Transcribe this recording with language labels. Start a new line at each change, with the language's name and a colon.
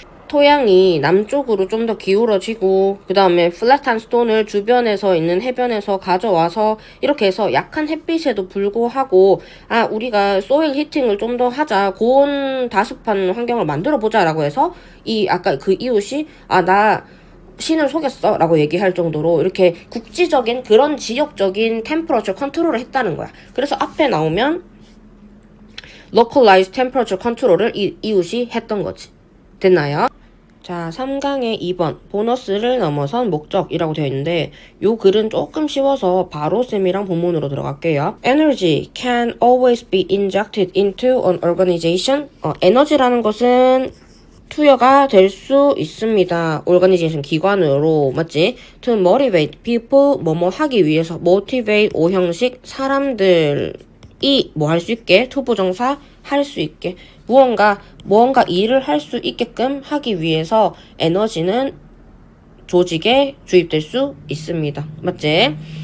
Korean: 토양이 남쪽으로 좀 더 기울어지고 그 다음에 플랫한 스톤을 주변에서 있는 해변에서 가져와서 이렇게 해서 약한 햇빛에도 불구하고 우리가 소일 히팅을 좀 더 하자, 고온 다습한 환경을 만들어 보자 라고 해서 아까 그 이웃이 나 신을 속였어 라고 얘기할 정도로 이렇게 국지적인 그런 지역적인 템퍼러처 컨트롤을 했다는 거야. 그래서 앞에 나오면
English: localized temperature control
Korean: 을 이웃이 했던 거지. 됐나요? 자, 3강의 2번 보너스를 넘어선 목적이라고 되어 있는데 요 글은 조금 쉬워서 바로 쌤이랑 본문으로 들어갈게요.
English: Energy can always be injected into an organization.
Korean: 에너지라는 것은 투여가 될 수 있습니다. organization 기관으로, 맞지?
English: To motivate people,
Korean: 뭐뭐 하기 위해서. motivate 오형식 사람들이 뭐 할 수 있게, 투부정사 할 수 있게, 무언가 일을 할 수 있게끔 하기 위해서 에너지는 조직에 주입될 수 있습니다. 맞지?